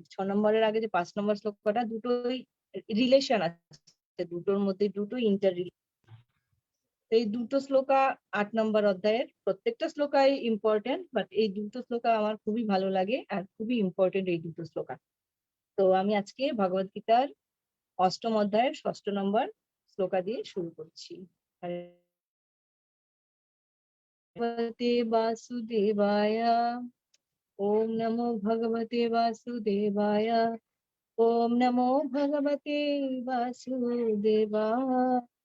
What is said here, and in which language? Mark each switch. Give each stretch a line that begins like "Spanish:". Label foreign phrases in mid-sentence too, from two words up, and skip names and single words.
Bangla: 6 নম্বরের আগে যে 5 নম্বর শ্লোকাটা, দুটোই রিলেশন আছে, দুটোর মধ্যে দুটোই এই দুটো শ্লোকা 8 নম্বর অধ্যায়ের, প্রত্যেকটা শ্লোকাই ইম্পর্টেন্ট, বাট এই দুটো শ্লোকা আমার খুবই ভালো লাগে আর খুবই ইম্পর্টেন্ট এই দুটো শ্লোকা। তো আমি আজকে ভগবত গীতার 8ম অধ্যায়ের 6 নম্বর শ্লোকা দিয়ে শুরু করছি।
Sanskrit: ভগবতে বাসুদেবায়, ওম নমো ভগবতে বাসুদেবায়, ওম নমো ভগবতে বাসুদেবায়।